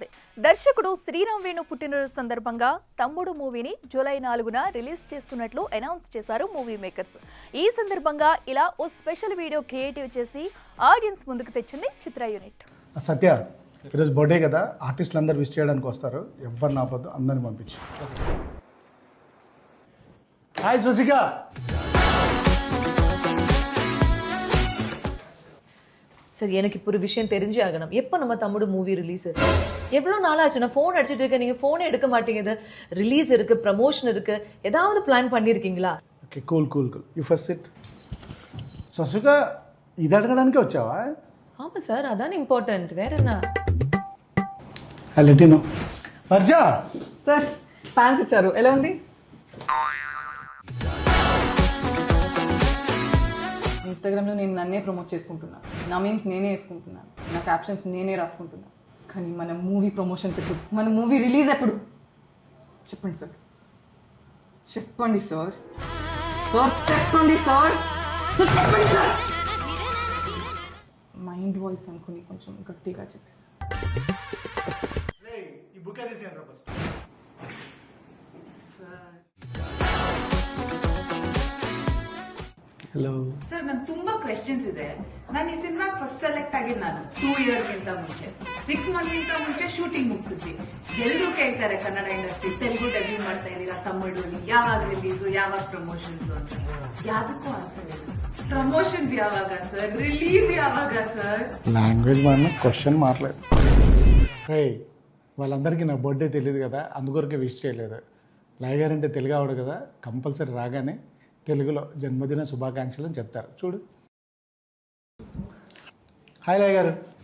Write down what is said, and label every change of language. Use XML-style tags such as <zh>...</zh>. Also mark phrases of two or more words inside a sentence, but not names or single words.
<te>దర్శకుడు శ్రీరామ్ వేణు పుట్టినరోజు సందర్భంగా తమ్ముడు మూవీని జూలై 4న రిలీజ్ చేస్తున్నట్లు అనౌన్స్ చేశారు</te> <en>movie makers.</en> <te>ఈ సందర్భంగా ఇలా ఓ</te> <en>special video creative</en> <te>చేసి ఆడియన్స్ ముందుకు తెచ్చింది చిత్ర యూనిట్. సత్య, ఈరోజు బర్త్డే కదా, ఆర్టిస్టులు అందరూ విష్ చేయడానికి వస్తారు. ఎవరు నాపొద్దు, అందరిని పంపించు. హాయ్ సుశిక.</te> <ta>சார் எனக்கு இப்போ ஒரு விஷயம் தெரிஞ்சே ஆகணும். எப்போ நம்ம தம்முடு</ta> <en>movie release?</en> <ta>எவ்வளோ நாளாச்சு நான் ஃபோன் அடிச்சுட்டு இருக்கேன், நீங்கள் ஃபோனே எடுக்க மாட்டேங்குது. ரிலீஸ் இருக்கு, ப்ரமோஷன் இருக்கு, ஏதாவது பிளான் பண்ணியிருக்கீங்களா?</ta> <en>Okay, cool cool cool. You first sit.</en> <te>సుశిక, ఇది అడగడానికి వచ్చావా?</te> <ta>ஆமாம் சார், அதான் இம்பார்ட்டன்ட். வேற என்ன?</ta> <en>Let you know.</en> <te>వర్షా సార్, ఫ్యాన్స్ ఇచ్చారు, ఎలా ఉంది? ఇన్స్టాగ్రామ్లో నేను నన్నే ప్రమోట్ చేసుకుంటున్నాను, నా మీమ్స్ నేనే వేసుకుంటున్నాను, నా క్యాప్షన్స్ నేనే రాసుకుంటున్నాను. కానీ మన</te> <en>movie promotions</en> <te>ఎప్పుడు, మన</te> <en>movie release</en> <te>ఎప్పుడు? చెప్పండి సార్, చెప్పండి సార్, సార్ చెప్పండి సార్, చెప్పండి సార్.</te> <en>mind voice</en> <te>అనుకుని కొంచెం గట్టిగా చెప్పేసి.</te> <kn>ಹಲೋ ಸರ್, ನನ್ ತುಂಬಾ ಕ್ವೆಶ್ಚನ್ಸ್ ಇದೆ. ನಾನು ಈ ಸಿನಿಮಾಗೆ</kn> <en>first select</en> <kn>ಆಗಿದ್ದು ನಾನು</kn> <en>2 years</en> <kn>ಗಿಂತ ಮುಂಚೆ,</kn> <en>6 months</en> <kn>ಗಿಂತ ಮುಂಚೆ ಶೂಟಿಂಗ್ ಮುಗಿಸಿದ್ವಿ. ಎಲ್ಲರೂ ಕೇಳ್ತಾರೆ ಕನ್ನಡ ಇಂಡಸ್ಟ್ರಿ, ತೆಲುಗು ಡೆಬ್ಯೂ ಮಾಡ್ತಾ ಇದೀರಾ ತಮಿಳು, ಯಾವಾಗ ರಿಲೀಸು, ಯಾವಾಗ ಪ್ರಮೋಷನ್ಸ್ ಅಂತ. ಯಾವ್ದಕ್ಕೂ ಆನ್ಸರ್ ಇಲ್ಲ. ಪ್ರಮೋಷನ್ಸ್ ಯಾವಾಗ ಸರ್, ರಿಲೀಸ್ ಯಾವಾಗ ಸರ್?</kn> <te>లాంగ్వేజ్ మారిన క్వశ్చన్ మారలేదు. రే, వాళ్ళందరికీ నా బర్త్డే తెలియదు కదా, అందుకొరకే విష్ చేయలేదు. లాయ్ గారు అంటే తెలుగు ఆవిడ కదా, కంపల్సరీ రాగానే తెలుగులో జన్మదిన శుభాకాంక్షలు అని చెప్తారు. చూడు. హాయ్ లాయ్ గారు.</te>